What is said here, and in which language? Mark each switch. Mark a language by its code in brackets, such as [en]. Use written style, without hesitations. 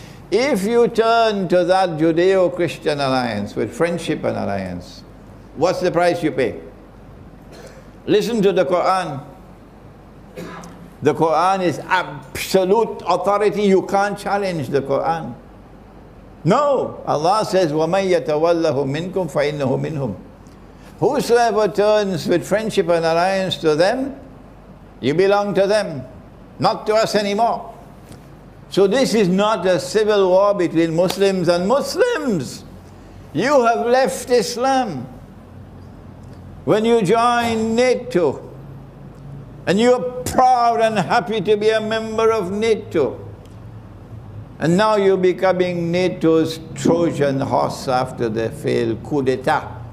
[en] If you turn to that Judeo-Christian alliance with friendship and alliance, what's the price you pay? Listen to the Quran. The Quran is absolute authority. You can't challenge the Quran. No. Allah says, [ar] وَمَنْ يَتَوَلَّهُ مِنْكُمْ فَإِنَّهُ مِنْهُمْ. [en] Whosoever turns with friendship and alliance to them, you belong to them, not to us anymore. So this is not a civil war between Muslims and Muslims. You have left Islam. When you join NATO, and you're proud and happy to be a member of NATO, and now you're becoming NATO's Trojan horse after the failed coup d'etat.